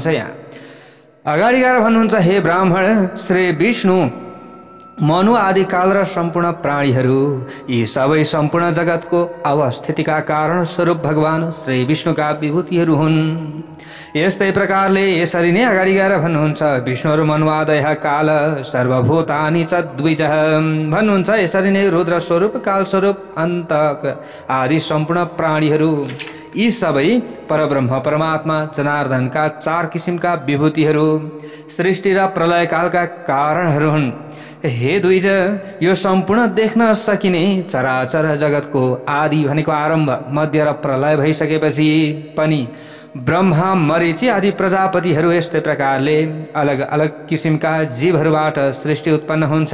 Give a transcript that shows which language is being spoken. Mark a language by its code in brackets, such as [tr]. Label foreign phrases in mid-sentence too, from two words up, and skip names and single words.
[ne] यहाँ अगाडि गएर भन्नुहुन्छ, हे ब्राह्मण, श्री विष्णु, मनु आदि काल र सम्पूर्ण प्राणीहरू यी सबै सम्पूर्ण जगतको अवस्थितिका कारण स्वरूप भगवान श्री विष्णुका विभूतिहरू हुन्। यस्तै प्रकारले यसरी नै अगाडि गएर भन्नुहुन्छ, [sa] विष्णुहरू मनुवादय काल सर्वभूतानि च द्विजः भन्नुहुन्छ। [ne] यसरी नै रुद्र स्वरूप, काल स्वरूप, अन्तक आदि सम्पूर्ण प्राणीहरू यी सबै परब्रह्म परमात्मा जनार्दनका चार किसिमका विभूतिहरू सृष्टि र प्रलय कालका कारणहरू हुन्। हे द्विज, यो सम्पूर्ण देख्न सकिने चराचर जगतको आदि भनेको आरम्भ, मध्य र प्रलय भइसकेपछि पनि ब्रह्मा मरीचि आदि प्रजापतिहरू यस्तै प्रकारले अलग अलग किसिमका जीवहरूबाट सृष्टि उत्पन्न हुन्छ।